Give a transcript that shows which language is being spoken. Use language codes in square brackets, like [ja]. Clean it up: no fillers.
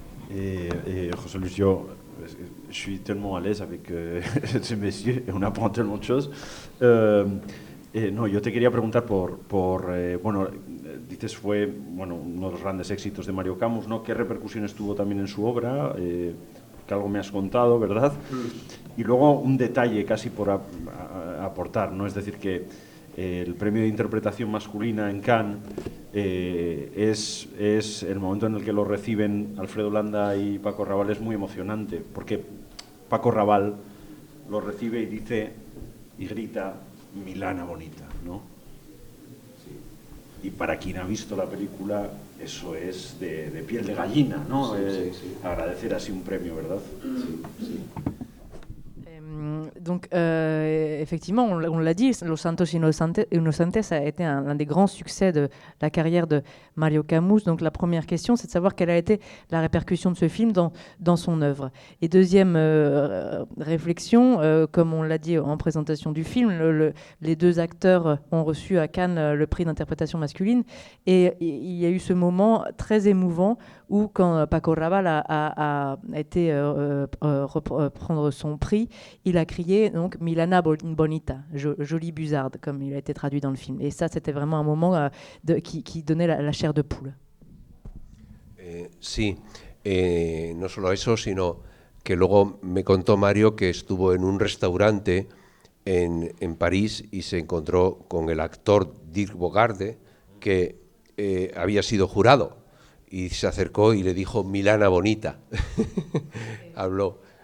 [fr] Et José Luis, je suis tellement à l'aise avec ces messieurs et on apprend tellement de choses. [es] No, yo te quería preguntar bueno, dices fue uno de los grandes éxitos de Mario Camus, ¿no? ¿Qué repercusiones tuvo también en su obra? Que algo me has contado, ¿verdad? Y luego un detalle casi por aportar, ¿no? Es decir, que el premio de interpretación masculina en Cannes es el momento en el que lo reciben Alfredo Landa y Paco Raval, es muy emocionante, porque Paco Raval lo recibe y dice y grita Milana bonita, ¿no? Sí. Y para quien ha visto la película, eso es de piel de gallina, ¿no? Sí. Agradecer así un premio, ¿verdad? Sí, sí. [fr] Donc, effectivement, on l'a dit, Los Santos Inocentes a été l'un des grands succès de la carrière de Mario Camus. Donc, la première question, c'est de savoir quelle a été la répercussion de ce film dans son œuvre. Et deuxième réflexion, comme on l'a dit en présentation du film, les deux acteurs ont reçu à Cannes le prix d'interprétation masculine. Et il y a eu ce moment très émouvant où, quand Paco Raval a été prendre son prix, il a crié donc [es] Milana bonita, [fr] jolie buzarde, comme il a été traduit dans le film. Et ça, c'était vraiment un moment qui donnait la chair de poule. [es] Sí, no solo eso, sino que luego me contó Mario que estuvo en un restaurante en París y se encontró con el actor Dirk Bogarde, que había sido jurado, y se acercó y le dijo Milana bonita. Habló.